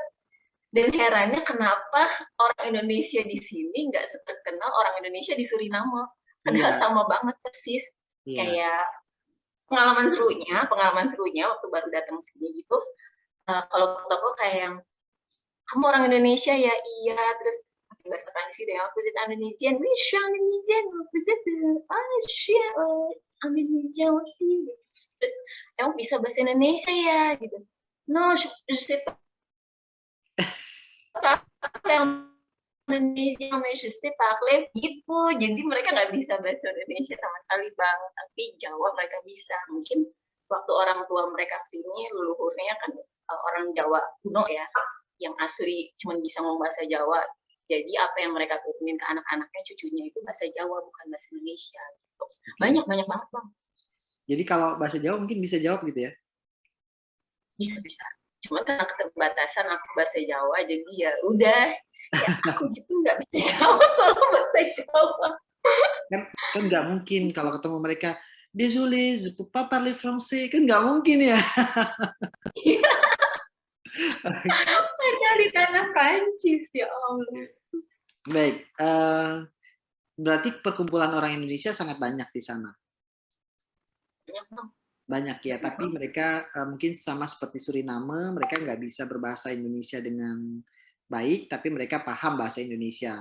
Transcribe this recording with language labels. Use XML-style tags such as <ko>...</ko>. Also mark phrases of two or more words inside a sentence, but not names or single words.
<id>Dan herannya kenapa orang Indonesia di sini nggak terkenal orang Indonesia di Suriname. Padahal sama banget persis. Kayak pengalaman serunya waktu baru datang sini gitu. Kalau toko kayak yang kamu orang Indonesia ya, iya, terus bahasa Prancis gitu ya, aku jadi Indonesian,</id> <fr>oui, je suis Indonesian, vous êtes, je suis Indonesian aussi,</fr> <id>terus kamu bisa bahasa Indonesia ya, gitu,</id> <fr>no, je sais pas</fr> <id>yang Indonesia,</id> <fr>mais je sais parler,</fr> <id>gitu, jadi mereka nggak bisa bahasa Indonesia sama sekali bang, tapi Jawa mereka bisa, mungkin waktu orang tua mereka kesini, leluhurnya kan orang Jawa kuno ya, yang asli cuma bisa ngomong bahasa Jawa. Jadi apa yang mereka turunin ke anak-anaknya, cucunya itu bahasa Jawa, bukan bahasa Indonesia. Gitu. Banyak banget bang. Jadi kalau bahasa Jawa mungkin bisa jawab gitu ya? Bisa. Cuma karena keterbatasan aku bahasa Jawa, jadi ya udah. Ya aku juga nggak bisa jawab kalau bahasa Jawa. Kan nggak mungkin kalau ketemu mereka,</id> <fr>désolé, je peux pas parler français,</fr> <id>kan nggak mungkin ya? Mereka di tanah Prancis</id> <ar>يا الله.</ar> <id>Baik, berarti perkumpulan orang Indonesia sangat banyak di sana. Banyak ya, tapi mereka mungkin sama seperti Suriname, mereka nggak bisa berbahasa Indonesia dengan baik, tapi mereka paham bahasa Indonesia.</id>